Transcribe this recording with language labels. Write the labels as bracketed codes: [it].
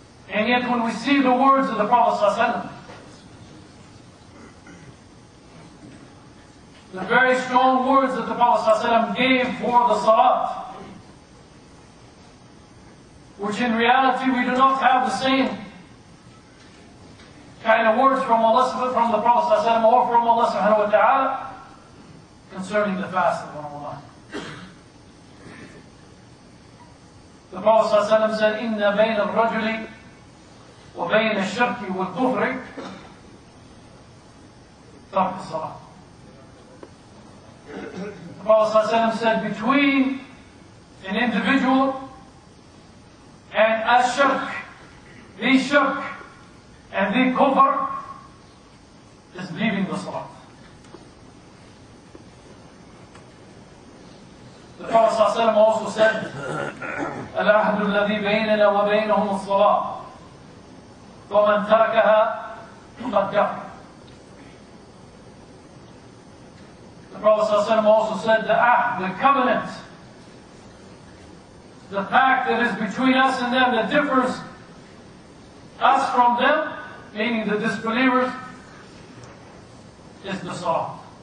[en] And yet when we see the words of the Prophet ﷺ, the very strong words that the Prophet ﷺ gave for the Salat, which in reality we do not have the same kind of words from the Prophet ﷺ or from Allah subhanahu wa ta'ala concerning the fast of Ramadan. The Prophet ﷺ said, [ar] إِنَّ بَيْنَ الرَّجُلِ وَبَيْنَ الشِّرْكِ وَالْكُفْرِ تَرْكِ الصَّلَاةِ. [en] The Prophet ﷺ said, between an individual and as-shirk, the shirk and the kufr is leaving the salat. The Prophet ﷺ also said, [ar] الْعَهْدُ الَّذِي بَيْنَنَا وَبَيْنَهُمُ الصَّلَاةِ وَمَنْ تَرَكَهَا فَقَدْ كَفَرَ. [en] The Prophet ﷺ also said, the covenant, the pact that is between us and them that differs us from them, meaning the disbelievers, is the salat.